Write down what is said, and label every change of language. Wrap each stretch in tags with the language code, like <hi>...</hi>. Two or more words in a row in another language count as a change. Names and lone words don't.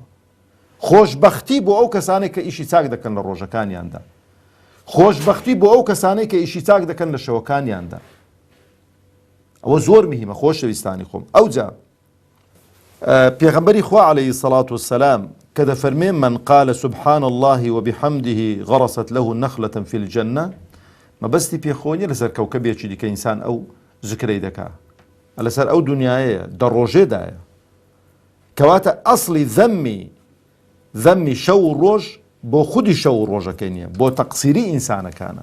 <ckb>خۆشبەختی بۆ ئەو کەسانێک کە ئیشی چاک دەکەن لە ڕۆژەکانیاندا، خۆشبەختی بۆ ئەو کەسانەی کە ئیشی چاک دەکەن لە شەوەکانیاندا. ئەوە زۆر مهمە خۆشەویستانی خۆم. ئەو جا پێغەمبەری خوا</ckb> <ar>عەلەیهی سەڵات وەسەلام</ar> <ckb>کە دەفەرمێ</ckb> <ar>من قال سبحان الله وبحمده غرست له نخلة في الجنة،</ar> <ckb>مەبەستی پێخۆنی لەسەر کەوکەبێکی دیکە ئینسان ئەو ذکرەی دەکا لەسەر ئەو دنیاەیە دە ڕۆژێدایە. کەواتە ئەسڵی ذەمی شەو و ڕۆژ بۆ خودی شەو و ڕۆژەکەی نییە، بۆ تەقسیری ئینسانەکانە.</ckb>